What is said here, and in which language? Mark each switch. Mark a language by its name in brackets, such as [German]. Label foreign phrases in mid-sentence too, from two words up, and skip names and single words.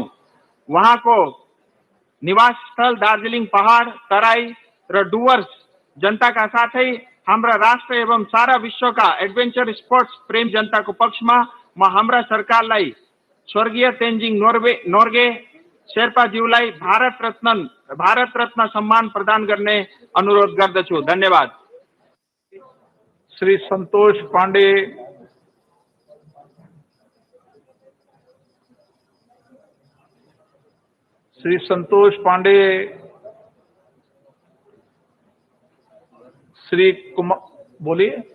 [Nepali] उहाँको निवास स्थल दार्जिलिङ पहाड, तराई र डुवर्स जनताका साथै हाम्रा राष्ट्र एवं सारा विश्वका [English] adventure sports [Nepali] प्रेम जनताको पक्षमा म हाम्रा सरकारलाई स्वर्गीय तेन्जिङ नोर्गे शेर्पाज्यूलाई भारत रत्न सम्मान प्रदान गर्ने अनुरोध गर्दछु। धन्यवाद। [Hindi] श्री संतोष पांडे, श्री संतोष पांडे, श्री कुमार, बोलिए।